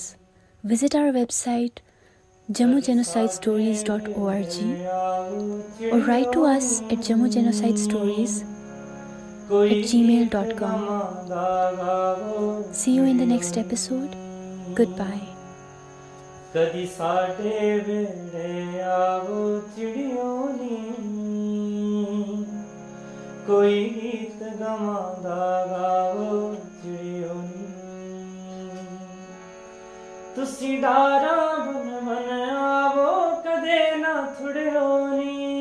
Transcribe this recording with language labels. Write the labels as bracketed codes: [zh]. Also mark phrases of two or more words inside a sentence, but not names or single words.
[en] Visit our website jammugenocidstories.org or write to us at jammugenocidstories@gmail.com. See you in the next episode. Goodbye. [doi] कदी साडे वेड़े आऊ चिड़ियों नी। कोई गीत गवांदा गावो चिड़ियों नी। तुसी डारा बन बन आवो कदे ना थुड़ियो नी।